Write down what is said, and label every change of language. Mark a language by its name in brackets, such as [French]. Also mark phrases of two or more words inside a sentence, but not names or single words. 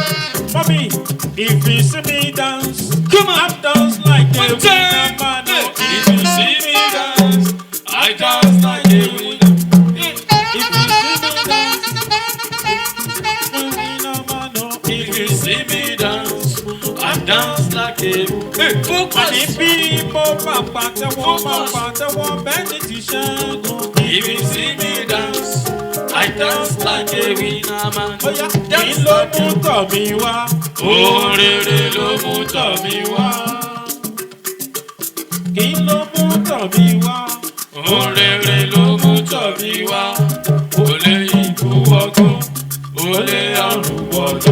[English] Mommy, if you see me dance, come on, I dance like a winner man. If you see me dance, I dance like a winner. If you see me dance, winner man. If you see me dance, I dance like a winner. And if you [Yoruba] mo pàtẹ́wọ́ bẹ́ẹ̀ ni ti ṣẹ́gun. [English] If you see me dance, I dance like a winner man. [Yoruba] Kí ló mú tọ̀ mí wá? Orere ló mú tọ̀ mí wá. Kí ló mú tọ̀ mí wá? Orere ló mú tọ̀ mí wá. Olè ikú wọgbó, olè àrùn wọlé.